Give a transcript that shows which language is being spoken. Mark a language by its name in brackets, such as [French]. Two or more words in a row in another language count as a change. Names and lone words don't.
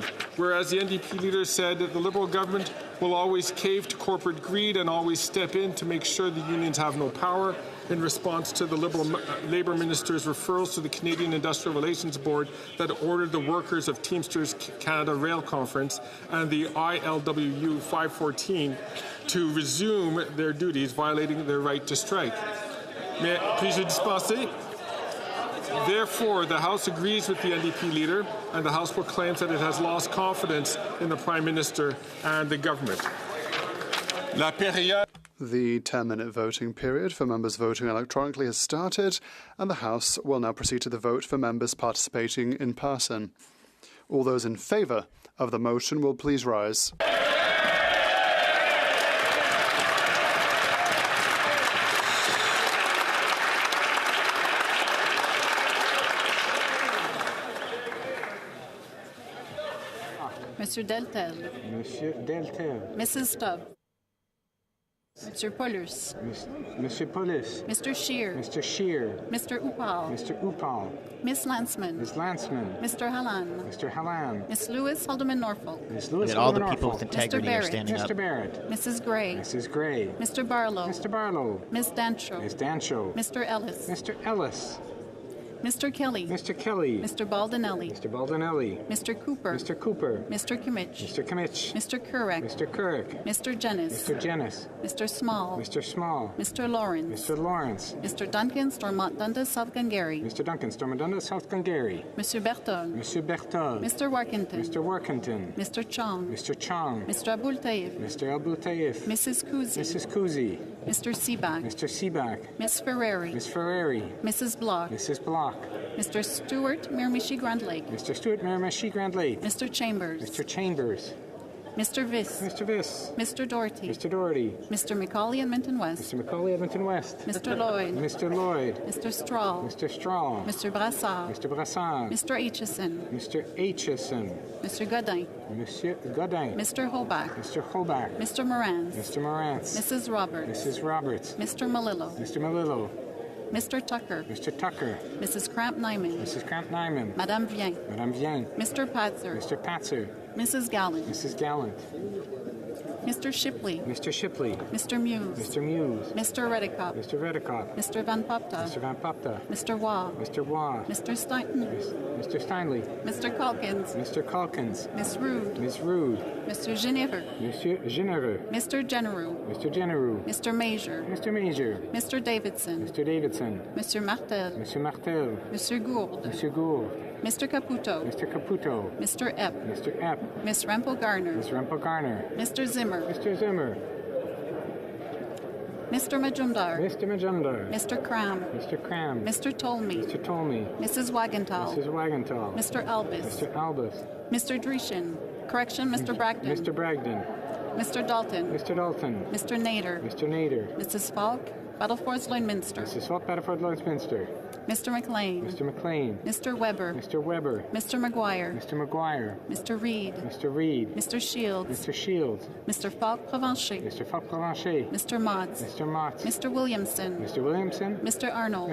[English] Whereas the NDP leader said that the Liberal government will always cave to corporate greed and always step in to make sure the unions have no power, in response to the Liberal Labour Minister's referrals to the Canadian Industrial Relations Board that ordered the workers of Teamsters Canada Rail Conference and the ILWU 514 to resume their duties, violating their right to strike. [French] Puis-je dispenser? [English] Therefore, the House agrees with the NDP leader, and the House proclaims that it has lost confidence in the Prime Minister and the government. The 10-minute voting period for members voting electronically has started, and the House will now proceed to the vote for members participating in person. All those in favour of the motion will please rise. Monsieur Deltel. Monsieur Deltel. Mrs. Stubb. Mr. Paulus. Monsieur Paulus. Mr. Scheer. Mr. Scheer. Mr. Upal. Mr. Upal. Miss Landsman. Miss Landsman. Mr. Hallan. Mr. Hallan. Miss Lewis, Alderman Norfolk. Miss Lewis, all the Alderman people Norfolk. with integrity are standing Mr. up. Barrett. Mrs. Gray. Mrs. Gray. Mr. Barlow. Mr. Barlow. Miss Dancho. Miss Dancho. Mr. Ellis. Mr. Ellis. Mr. Kelly. Mr. Kelly. Mr. Baldinelli. Mr. Baldinelli. Mr. Cooper. Mr. Cooper. Mr. Kimmich. Mr. Kimmich. Mr. Kurek. Mr. Kurek. Mr. Jennis. Mr. Jennis. Mr. Small. Mr. Small. Mr. Lawrence. Mr. Lawrence. Mr. Duncan, Stormont Dundas, South Gungary. Mr. Duncan, Stormont Dundas, South Gungary. Mr. Bertog. Mr. Bertog. Mr. Workington. Mr. Workington. Mr. Chong. Mr. Chong. Mr. Abul Taif. Mr. Abul Taif. Mrs. Kuzi. Mrs. Kuzi. Mr. Seaback. Mr. Seaback. Miss Ferrari. Miss Ferrari. Mrs. Block. Mrs. Block. Mr. Stewart, Miramichi Grand Lake. Mr. Stewart, Miramichi Grand Lake. Mr. Chambers. Mr. Chambers. Mr. Viss. Mr. Viss. Mr. Doherty. Mr. Doherty. Mr. McCauley, Edmonton West. Mr. McCauley, Edmonton West. Mr. Lloyd. Mr. Lloyd. Mr. Strahl. Mr. Strahl. Mr. Brassard. Mr. Brassard. Mr. Aitchison. Mr. Aitchison. Mr. Godin. Monsieur Godin. Mr. Hoback. Mr. Hoback. Mr. Morantz. Mr. Morantz. Mrs. Roberts. Mrs. Roberts. Mr. Malillo. Mr. Malillo. Mr. Tucker. Mr. Tucker. Mrs. Cramp-Nyman. Mrs. Cramp-Nyman. Madame Vien. Madame Vien. Mr. Patzer. Mr. Patzer. Mrs. Gallant. Mrs. Gallant. Mr. Shipley. Mr. Shipley. Mr. Muse. Mr. Muse. Mr. Redicott. Mr. Redicott. Mr. Van Popta. Mr. Van Popta. Mr. Waugh. Mr. Waugh. Mr. Steinton. Mr. Steinley. Mr. Calkins. Mr. Calkins. Miss Rude. Miss Rude. Mr. Genereux. Monsieur Genereux. Mr. Genereux. Mr. Genereux. Mr. Major. Mr. Major. Mr. Davidson. Mr. Davidson. Mr. Martel. Mr. Martel. Mr. Gould. Mr. Gould. Mr. Caputo. Mr. Caputo. Mr. Epp. Mr. Epp. Miss Rempel Garner. Miss Rempel Garner. Mr. Zimmer. Mr. Zimmer. Mr. Majumdar. Mr. Majumdar. Mr. Cram. Mr. Cram. Mr. Tolmie. Mr. Tolmie. Mrs. Wagenthal. Mrs. Wagenthal. Mr. Albus. Mr. Albus. Mr. Drishin. Correction, Mr. Bragdon. Mr. Bragdon. Mr. Dalton. Mr. Dalton. Mr. Nader. Mr. Nader. Mrs. Falk. Battleford Lloydminster. Mrs. Falk, Battleford Lloydminster. Mr. McLean. Mr. McLean. Mr. Weber. Mr. Weber. Mr. McGuire. Mr. McGuire. Mr. Reed. Mr. Reed. Mr. Shields. Mr. Shields. Mr. Falk Provencher. Mr. Falk Provencher. Mr. Motts. Mr. Motts. Mr. Williamson. Mr. Williamson. Mr. Arnold.